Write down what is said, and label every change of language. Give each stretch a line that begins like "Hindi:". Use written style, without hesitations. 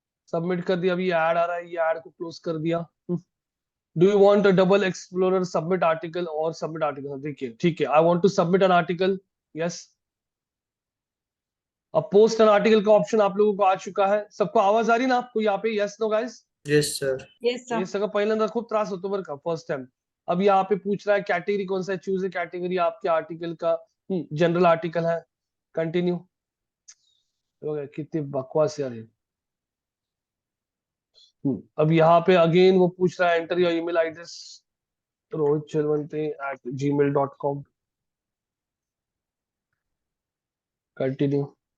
Hindi: Submit कर दिया, अभी ऐड आ रहा है, ये ऐड को क्लोज कर दिया।
English: do you want a double explorer submit article
Hindi: और सबमिट आर्टिकल, देखिए ठीक है,
English: I want to submit an article, yes.
Hindi: अब पोस्ट एन आर्टिकल का ऑप्शन आप लोगों को आ चुका है। सबको आवाज आ रही ना आपको यहाँ पे,
English: Yes no guys? Yes sir. Yes hey sir.
Marathi: सगळं पहिल्यांदा खूप त्रास होतो बरं का
English: First time.
Hindi: अब यहाँ पे पूछ रहा है कैटेगरी कौन सा है, चूज कैटेगरी आपके आर्टिकल का, जनरल आर्टिकल है, कंटिन्यू। कितनी बकवास यार ये। अब यहाँ पे अगेन वो पूछ रहा है
English: enter your email address,
Hindi: rohitchelvanti@gmail.com, continue.